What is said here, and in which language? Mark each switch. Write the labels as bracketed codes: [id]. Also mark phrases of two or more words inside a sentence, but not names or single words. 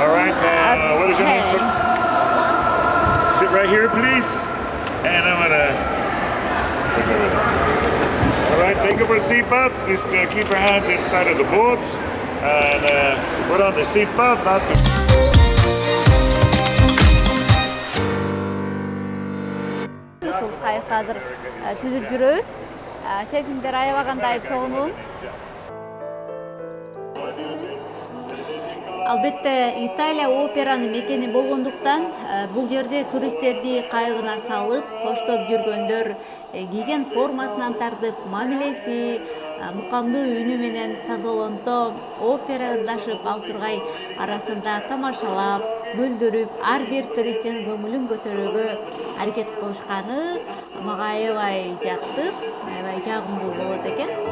[en] All right. What is your name, sir? Sit right here, please. And I'm gonna take over there. All right, thank you for the seatbelts. Just keep your hands inside of the boats and put on the seatbelt, not to. [ky] Ушул кайыкка азыр сүзүп жүрөбүз. Сезимдер аябагандай сонун. Албетте Италия операнын мекени болгондуктан бул жерде туристтерди кайыгына салып, коштоп жүргөндөр кийген формасынан тартып, мамилеси, мукамдуу үнү менен сазолонто, опера ырдашып ал тургай арасында тамашалап, күлдүрүп, ар бир туристтин көңүлүн көтөрүүгө аракет кылышканы мага аябай жакты, аябай жагымдуу болот экен.